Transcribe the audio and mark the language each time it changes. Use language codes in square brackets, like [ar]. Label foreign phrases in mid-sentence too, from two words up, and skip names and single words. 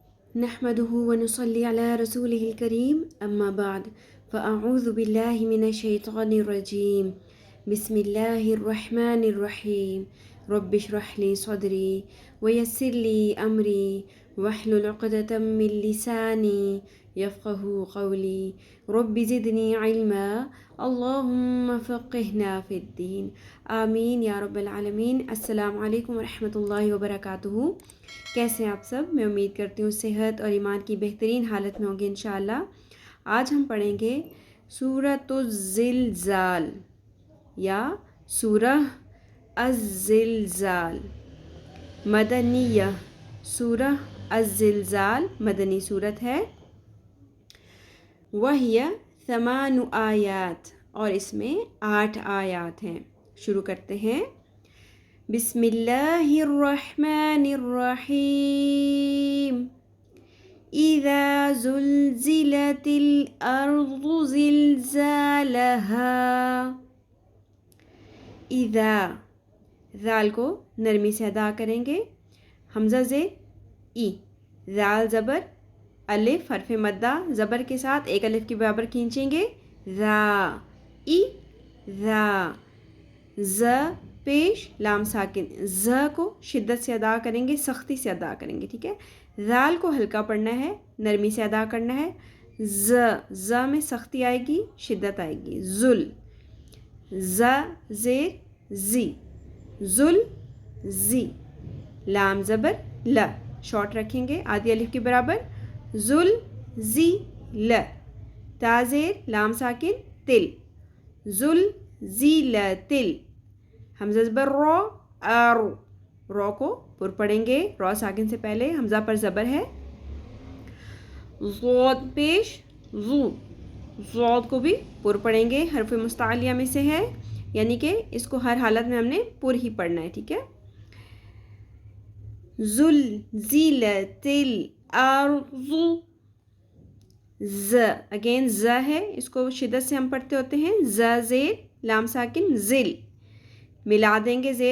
[ar] نحمده ونصلي على رسوله الكريم أما بعد فأعوذ بالله من الشيطان الرجيم بسم الله الرحمن الرحيم رب اشرح لي صدري ويسر لي أمري واحلل عقدة من لساني يفقه قولي رب زدني علما اللهم فقهنا في الدين آمین یا رب العالمین۔ السلام علیکم ورحمۃ اللہ وبرکاتہ۔ [ur] کیسے ہیں آپ سب؟ میں امید کرتی ہوں صحت اور ایمان کی بہترین حالت میں ہوں گے انشاءاللہ۔ آج ہم پڑھیں گے سورۃ الزلزال یا سورہ الزلزال مدنیہ۔ سورہ الزلزال مدنی صورت ہے۔ وہی 8 آیات، اور اس میں 8 آیات ہیں۔ شروع کرتے ہیں۔ [ar] بسم اللہ الرحمن الرحیم۔ اذا زلزلت الارض زلزالها۔ [ur] اذا، ذال کو نرمی سے ادا کریں گے۔ حمزہ زیر ای، ذال زبر، الف حرف مدہ زبر کے ساتھ ایک الف کے برابر کھینچیں گے، ذا، ای، ذا، ز پیش لام ساکن، ز کو شدت سے ادا کریں گے، سختی سے ادا کریں گے، ٹھیک ہے۔ ذال کو ہلکا پڑھنا ہے، نرمی سے ادا کرنا ہے۔ ز، ز میں سختی آئے گی، شدت آئے گی۔ ذل، ز زیر زی، ذل زی، لام زبر ل، شارٹ رکھیں گے آدھی الف کے برابر، ذل زی ل، تا زیر لام ساکن تل، ذل زی ل تل، حمزہ زبر رو، آرو، رو کو پر پڑھیں گے، رو ساکن سے پہلے حمزہ پر زبر ہے۔ ضاد پیش ضو، ضاد کو بھی پر پڑھیں گے، حرف مستعلیہ میں سے ہے، یعنی کہ اس کو ہر حالت میں ہم نے پر ہی پڑھنا ہے، ٹھیک ہے۔ [ar] زلزلت الارض، [ur] ز، اگین ز ہے، اس کو شدت سے ہم پڑھتے ہوتے ہیں، ز زیر لام ساکن ذل، ملا دیں گے زیر